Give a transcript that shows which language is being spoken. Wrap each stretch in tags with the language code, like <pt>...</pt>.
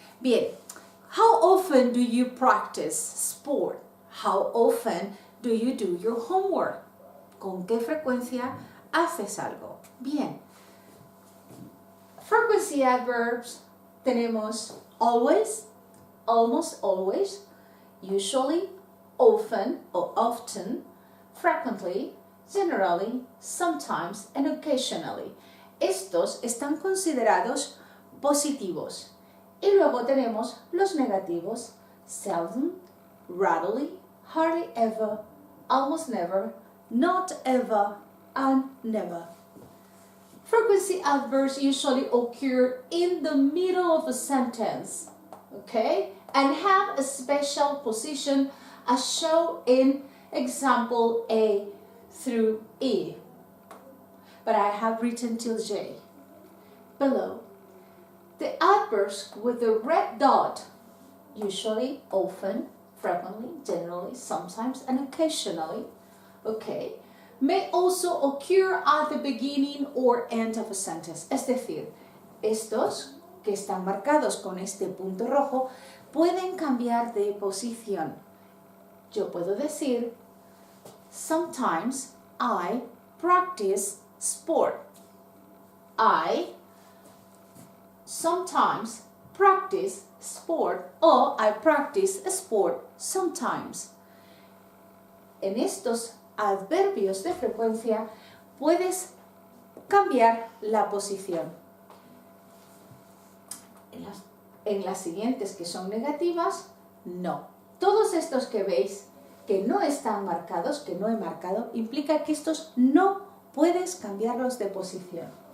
<en>Bien, how often do you practice sport? How often do you do your homework?</en> <es>¿Con qué frecuencia haces algo? Bien.</es> <en>Frequency adverbs tenemos always, almost always, usually, often or often, frequently, generally, sometimes and occasionally.</en> <es>Estos están considerados positivos. Y luego tenemos los negativos:</es> <en>seldom, rarely, hardly ever, almost never, not ever, and never. Frequency adverbs usually occur in the middle of a sentence, okay, and have a special position as shown in example A through E. But I have written till J. Below, the adverbs with the red dot, usually, often, frequently, generally, sometimes, and occasionally, okay, may also occur at the beginning or end of a sentence.</en> <es>Es decir, estos que están marcados con este punto rojo pueden cambiar de posición. Yo puedo decir,</es> <en>sometimes I practice sport. I sometimes practice sport, or I practice sport sometimes.</en> <es>En estos adverbios de frecuencia puedes cambiar la posición. En las siguientes, que son negativas, no. Todos estos que veis que no están marcados, que no he marcado, implica que estos no puedes cambiarlos de posición.</es>